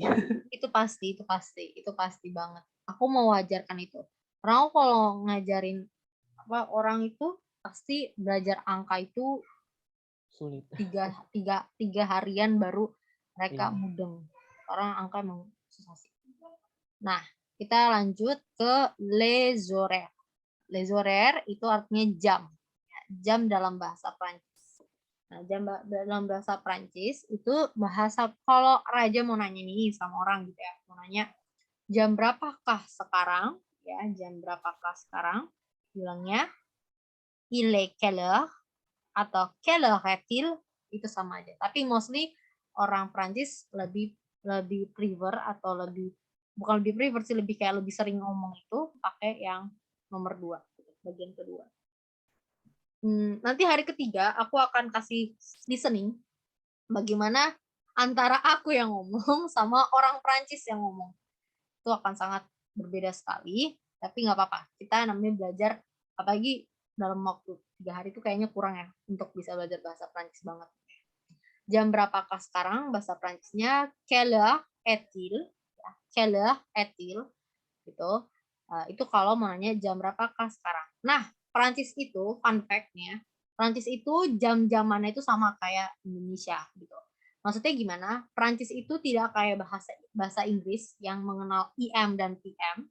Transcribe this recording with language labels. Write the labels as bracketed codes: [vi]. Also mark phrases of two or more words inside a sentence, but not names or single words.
[id] pasti. Itu pasti banget. Aku mau wajarkan itu. Karena aku kalau ngajarin orang itu pasti belajar angka itu Sulit. tiga harian baru mereka Iya. mudeng. Orang angka emang susah sih. Nah, kita lanjut ke [fr] les horaires. Les horaires [id] itu artinya jam. jam dalam bahasa Prancis. Nah, dalam bahasa Prancis itu bahasa, kalau raja mau nanya nih sama orang gitu ya, mau nanya jam berapakah sekarang, ya, jam berapakah sekarang, bilangnya [fr] il est quelle heure [id] atau [fr] quelle heure est-il, [id] itu sama aja. Tapi mostly orang Prancis lebih prefer atau bukan lebih prefer sih, lebih kayak lebih sering ngomong itu pakai yang nomor 2, bagian kedua. Nanti hari ketiga aku akan kasih listening bagaimana antara aku yang ngomong sama orang Prancis yang ngomong. Itu akan sangat berbeda sekali, tapi nggak apa-apa. Kita namanya belajar, apalagi dalam waktu 3 hari itu kayaknya kurang ya untuk bisa belajar bahasa Prancis banget. Jam berapakah sekarang, bahasa Prancisnya [fr] quelle heure est-il, [id] ya, [fr] quelle heure est-il, [id] gitu. Itu kalau mau nanya jam berapakah sekarang. Nah, Prancis itu [en] fun fact- [id] nya, Prancis itu jam-jamannya itu sama kayak Indonesia gitu. Maksudnya gimana? Prancis itu tidak kayak bahasa Inggris yang mengenal IM dan PM.